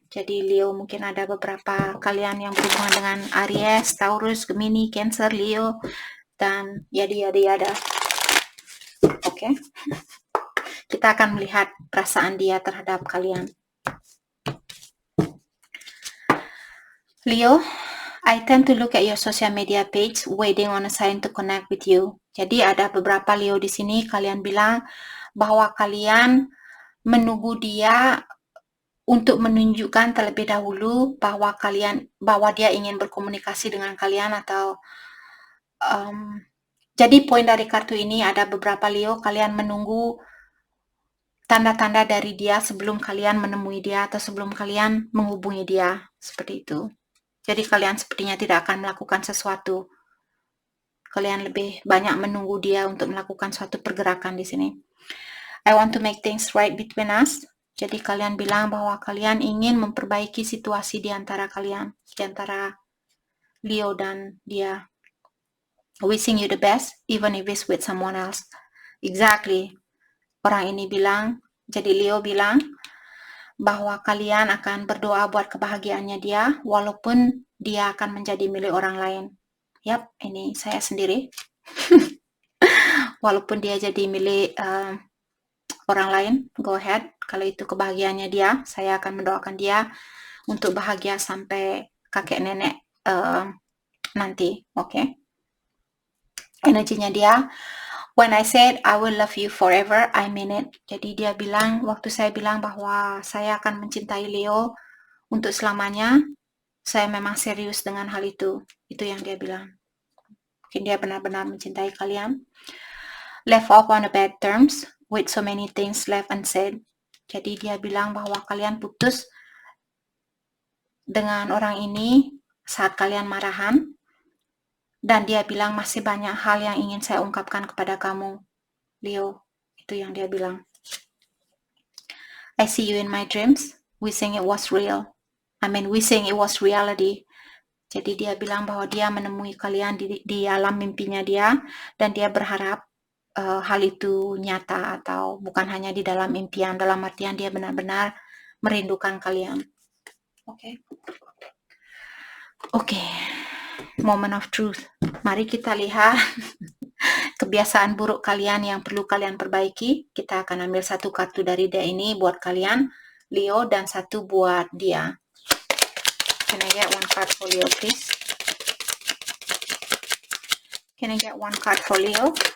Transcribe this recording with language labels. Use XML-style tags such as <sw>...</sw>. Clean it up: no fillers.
<id>Jadi Leo, mungkin ada beberapa kalian yang berhubungan dengan Aries, Taurus, Gemini, Cancer, Leo, dan yada. Oke. Kita akan melihat perasaan dia terhadap kalian.</id> <en>Leo, I tend to look at your social media page, waiting on a sign to connect with you.</en> <id>Jadi ada beberapa Leo di sini, kalian bilang bahwa kalian menunggu dia untuk menunjukkan terlebih dahulu bahwa dia ingin berkomunikasi dengan kalian atau jadi poin dari kartu ini ada beberapa Leo, kalian menunggu tanda-tanda dari dia sebelum kalian menemui dia atau sebelum kalian menghubungi dia, seperti itu. Jadi kalian sepertinya tidak akan melakukan sesuatu. Kalian lebih banyak menunggu dia untuk melakukan suatu pergerakan di sini.</id> <en>I want to make things right between us.</en> <id>Jadi kalian bilang bahwa kalian ingin memperbaiki situasi di antara kalian, di antara Leo dan dia.</id> <en>Wishing you the best, even if it's with someone else. Exactly.</en> <id>Orang ini bilang, jadi Leo bilang bahwa kalian akan berdoa buat kebahagiaannya dia, walaupun dia akan menjadi milik orang lain. Yap, ini saya sendiri. Walaupun dia jadi milik orang lain,</id> <en>go ahead.</en> <id>Kalau itu kebahagiaannya dia, saya akan mendoakan dia untuk bahagia sampai kakek nenek nanti, oke? Energinya dia,</id> <en>when I said I will love you forever, I mean it.</en> <id>Jadi dia bilang, waktu saya bilang bahwa saya akan mencintai Leo untuk selamanya, saya memang serius dengan hal itu. Itu yang dia bilang. Mungkin dia benar-benar mencintai kalian.</id> <en>Left off on the bad terms, with so many things left unsaid.</en> <id>Jadi dia bilang bahwa kalian putus dengan orang ini saat kalian marahan. Dan dia bilang masih banyak hal yang ingin saya ungkapkan kepada kamu, Leo. Itu yang dia bilang.</id> <en>I see you in my dreams, wishing it was real. Wishing it was reality.</en> <id>Jadi dia bilang bahwa dia menemui kalian di alam mimpinya dia, dan dia berharap hal itu nyata atau bukan hanya di dalam impian, dalam artian dia benar-benar merindukan kalian. Oke. Moment of truth. Mari kita lihat kebiasaan buruk kalian yang perlu kalian perbaiki. Kita akan ambil satu kartu dari deck ini buat kalian, Leo, dan satu buat dia.</id> <en>Can I get one card for Leo, please? Can I get one card for Leo?</en>